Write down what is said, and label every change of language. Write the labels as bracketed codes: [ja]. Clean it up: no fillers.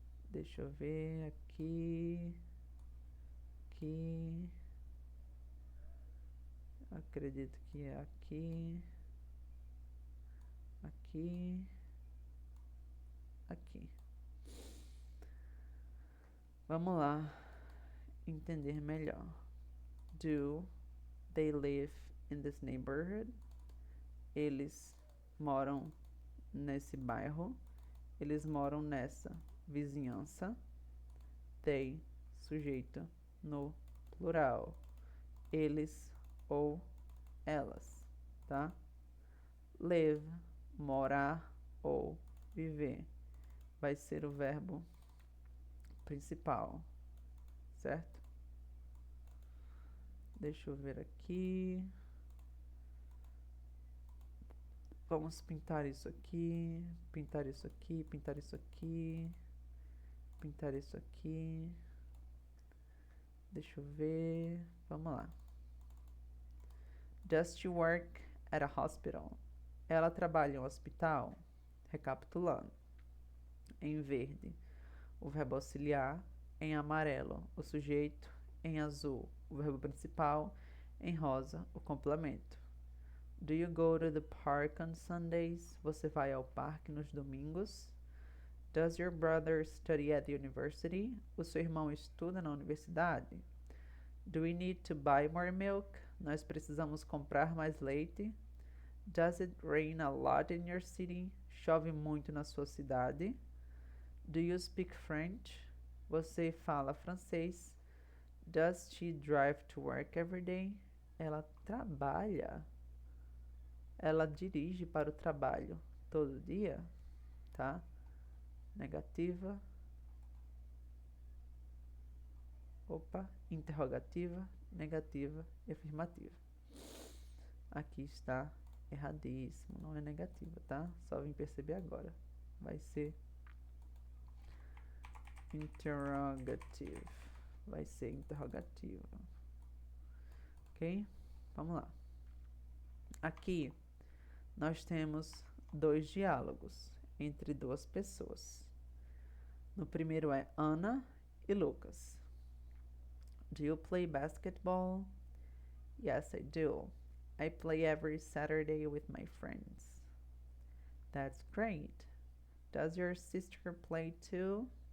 [pt] Deixa eu ver aqui. Aqui. Acredito que é aqui. Aqui. Aqui. Vamos lá entender melhor. [en] Do they live in this neighborhood? [pt] Eles moram nesse bairro. Eles moram nessa vizinhança. They, sujeito, no plural. Eles ou elas, tá? Live, morar ou viver. Vai ser o verbo principal, certo? Deixa eu ver aqui. Vamos pintar isso aqui, pintar isso aqui, pintar isso aqui, pintar isso aqui. Deixa eu ver. Vamos lá. [en] Does she work at a hospital? [pt] Ela trabalha em um hospital? Recapitulando. Em verde, o verbo auxiliar. Em amarelo, o sujeito. Em azul, o verbo principal. Em rosa, o complemento. [en] Do you go to the park on Sundays? [pt] Você vai ao parque nos domingos? [en] Does your brother study at the university? [pt] O seu irmão estuda na universidade? [en] Do we need to buy more milk? [pt] Nós precisamos comprar mais leite? [en] Does it rain a lot in your city? [pt] Chove muito na sua cidade? [en] Do you speak French? [pt] Você fala francês? [en] Does she drive to work every day? [pt] Ela trabalha. Ela dirige para o trabalho todo dia, tá? Negativa. Opa, interrogativa, negativa e afirmativa. Aqui está erradíssimo, não é negativa, tá? Só vim perceber agora. Vai ser interrogative. Vai ser interrogativa. Ok? Vamos lá. Aqui nós temos dois diálogos entre duas pessoas. No primeiro é Ana e Lucas. [en] Do you play basketball? Yes, I do. I play every Saturday with my friends. That's great. Does your sister play too?